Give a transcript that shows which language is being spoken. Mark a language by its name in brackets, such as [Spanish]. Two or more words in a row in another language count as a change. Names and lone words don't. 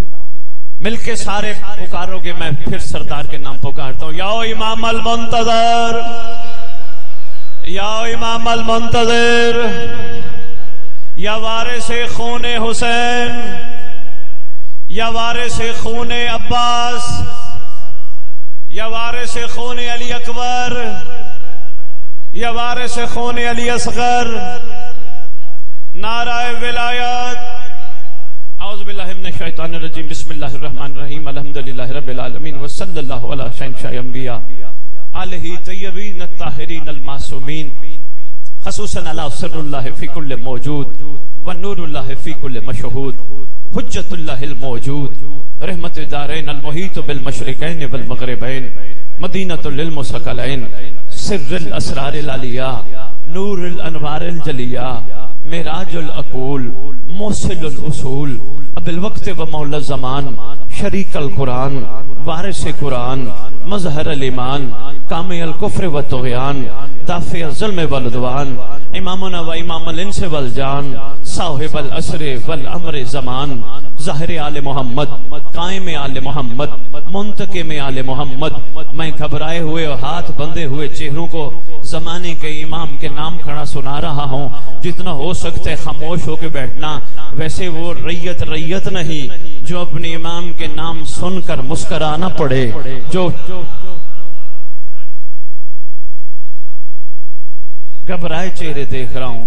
[Hindi] मिलके सारे पुकारोगे, मैं फिर सरदार के नाम पुकारता हूं, [Arabic] يا إمام المنتظر, يا إمام المنتظر, [Hindi] या वारिसे खूने हुसैन, या वारिसे खूने अब्बास, या वारिसे खूने अली अकबर, या वारिसे खूने अली असगर। नाराए विलायत। [Arabic] أعوذ بالله من الشيطان الرجيم. بسم الله الرحمن الرحيم. الحمد لله رب العالمين و صلى الله على شهنشاه الأنبياء آله الطيبين الطاهرين المعصومين خصوصا على سر الله في كل موجود و نور الله في كل مشهود حجة الله الموجود رحمة الدارين المحيط بالمشرقين والمغربين مدينة لل مثقلين سر الأسرار العلية نور الأنوار الجلية معراج العقول موصل الأصول أبي الوقت و مولى الزمان شريك القرآن وارث القرآن مظهر الإيمان كامل كفر و طغيان دافع الظلم والعدوان إمامنا و إمام الإنس والجان صاحب العصر والأمر زمان ظاهر آل محمد قائم آل محمد منتقم آل محمد. [Hindi] मैं घबराए हुए और हाथ बंधे हुए चेहरों को जमाने के इमाम के नाम खड़ा सुना रहा हूँ। जितना हो सकता है खामोश होकर बैठना। वैसे वो रैयत नहीं जो अपने इमाम के नाम सुनकर मुस्कुराना पड़े, जो घबराए चेहरे देख रहा हूं।